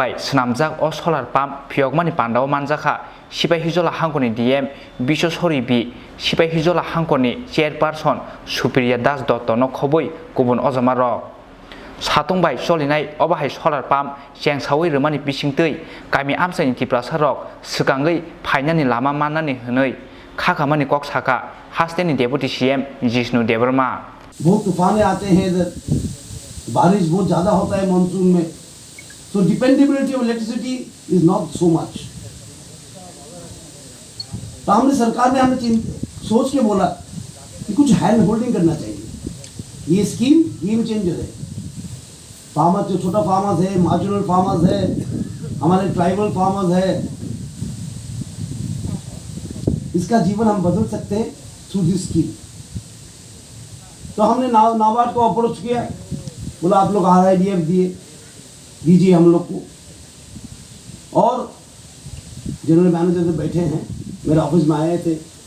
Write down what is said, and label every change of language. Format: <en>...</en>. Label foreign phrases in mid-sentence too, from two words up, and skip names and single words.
<trp>by Shinamjak or solar pump Phiyogwi Pandao Manjaka Shipahijola Hankoni DM Bisheshori B Shipahijola Hankoni Chairperson Supriya Das Dotono Khobui Kubun Ozamaro Satung by Solinai Obahai solar pump Jang Sawi Romani Bisingtui Kami Amchaio Tripura Sarok Sukangai Painani Lama Manani Hanoi Kakamani Kok Saka Hasteni Deputy CM Jishnu Debbarma</trp> <hi>बहुत तूफानें आते हैं इधर बारिश बहुत ज़्यादा होता है मानसून में</hi> <en>so dependability of electricity is not so much</en> <hi>तो हमने सरकार ने हमें सोच के बोला कि कुछ</hi> <en>hand holding</en> <hi>करना चाहिए ये स्कीम</hi> <en>game changer</en> <hi>है फार्मर्स जो छोटा फार्मर्स है</hi> <en>marginal farmers</en> <hi>है हमारे</hi> <en>tribal farmers</en> <hi>है इसका जीवन हम बदल सकते हैं</hi> <en>through this scheme</en> <hi>तो हमने नाबार्ड को अप्रोच किया बोला आप लोग RIDF दीजिए हम लोग को और</hi> <en>general manager</en> <hi>से बैठे हैं मेरे ऑफिस में आए थे</hi>